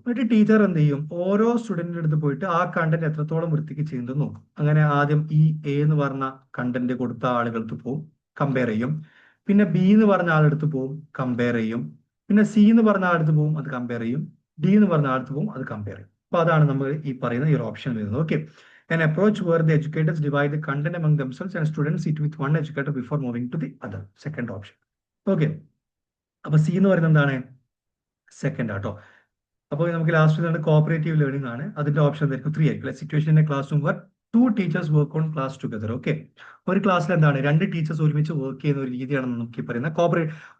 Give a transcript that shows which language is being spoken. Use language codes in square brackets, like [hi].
[ml] എന്നിട്ട് ടീച്ചർ എന്ത് ചെയ്യും, ഓരോ സ്റ്റുഡന്റിന്റെ അടുത്ത് പോയിട്ട് ആ കണ്ടന്റ് എത്രത്തോളം വൃത്തിക്ക് ചെയ്യുന്നത് നോക്കും. അങ്ങനെ ആദ്യം ഈ എ എന്ന് പറഞ്ഞ കണ്ടന്റ് കൊടുത്ത ആളുകൾക്ക് പോവും, കമ്പയർ ചെയ്യും. പിന്നെ ബി എന്ന് പറഞ്ഞ ആളെടുത്ത് പോവും, കമ്പയർ ചെയ്യും. പിന്നെ സി എന്ന് പറഞ്ഞ ആളെടുത്ത് പോവും, അത് കമ്പയർ ചെയ്യും. ഡി എന്ന് പറഞ്ഞ ആളെടുത്ത് പോവും, അത് കമ്പയർ ചെയ്യും. അപ്പൊ അതാണ് നമ്മൾ ഈ പറയുന്ന ഈ ഒരു ഓപ്ഷൻ വരുന്നത്. [en] Okay, an approach where the educators divide the content among themselves and students sit with one educator before moving to the other. Second option. [ml] Okay, അപ്പൊ സി എന്ന് പറയുന്നത് എന്താണ്, സെക്കൻഡ് ആട്ടോ. അപ്പോൾ നമുക്ക് ലാസ്റ്റ് കോപ്പറേറ്റീവ് ലേണിംഗ് ആണ്. അതിന്റെ ഓപ്ഷൻ എന്തായിരിക്കും, 3 ആയിരിക്കും. [en] Situation in a classroom where 2 teachers work on class together. [ml] Okay, ഒരു ക്ലാസ്സിൽ എന്താണ് 2 ടീച്ചേഴ്സ് ഒരുമിച്ച് വർക്ക് ചെയ്യുന്ന ഒരു രീതിയാണ് നമുക്ക് ഈ പറയുന്ന കോപ്പറേറ്റീവ്.